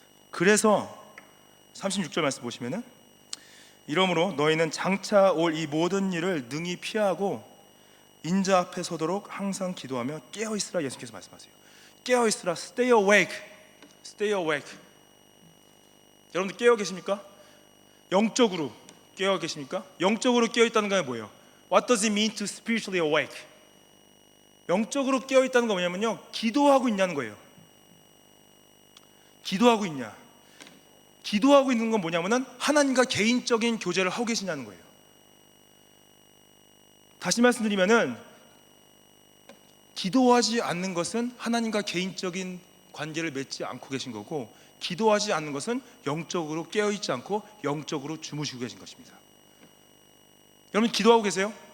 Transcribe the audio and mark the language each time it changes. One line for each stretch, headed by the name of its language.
Korean: 그래서 36절 말씀 보시면은, 이러므로 너희는 장차 올 이 모든 일을 능히 피하고 인자 앞에 서도록 항상 기도하며 깨어 있으라. 예수께서 말씀하세요. 깨어 있으라.
English: Stay awake. Stay awake.
Korean: 여러분들 깨어 계십니까? 영적으로 깨어 계십니까? 영적으로 깨어 있다는 건 뭐예요?
English: What does it mean to spiritually awake?
Korean: 영적으로 깨어 있다는 건 뭐냐면요, 기도하고 있냐는 거예요. 기도하고 있냐? 기도하고 있는 건 뭐냐면은 하나님과 개인적인 교제를 하고 계시냐는 거예요. 다시 말씀드리면은, 기도하지 않는 것은 하나님과 개인적인 관계를 맺지 않고 계신 거고, 기도하지 않는 것은 영적으로 깨어있지 않고 영적으로 주무시고 계신 것입니다. 여러분 기도하고 계세요?